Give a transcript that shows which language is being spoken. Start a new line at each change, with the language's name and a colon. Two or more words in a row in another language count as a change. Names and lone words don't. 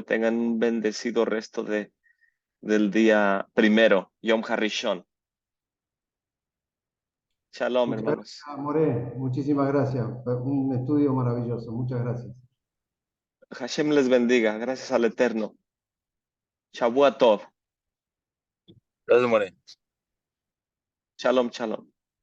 Spanish: Tengan un bendecido resto del día primero,
Hebrew: יום הראשון.
Spanish: Shalom, Muchas hermanos. gracias, More. Muchísimas gracias. Un estudio maravilloso. Muchas gracias. Hashem les bendiga. Gracias al Eterno.
Hebrew: שבוע טוב.
Spanish: Gracias, More.
Hebrew: שלום, שלום.